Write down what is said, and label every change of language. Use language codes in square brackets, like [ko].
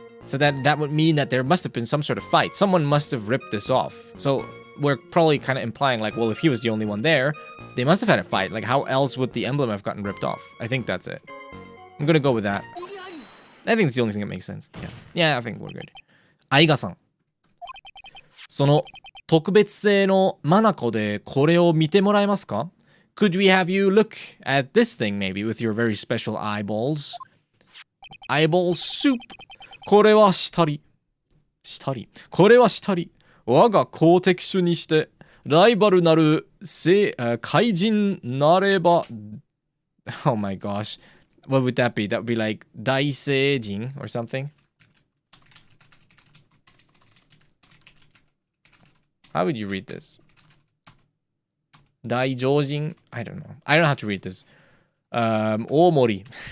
[en] So that would mean that there must have been some sort of fight. Someone must have ripped this off. So we're probably kind of implying like, well, if he was the only one there, they must have had a fight. Like, how else would the emblem have gotten ripped off? I think that's it. I'm gonna go with that. I think it's the only thing that makes sense. Yeah, I think we're good. アイガさん。 [ja] その特別製のマナコでこれを見てもらえますか? [en] Could we have you look at this thing maybe with your very special eyeballs? Eyeball soup. [ja] これはしたり。これはしたり。我が好敵手にして、ライバルなる怪人なれば。 [en] Oh my gosh. What would that be? That would be like 大聖人 or something? How would you read this? 大上人? I don't know. I don't know how to read this. 大森.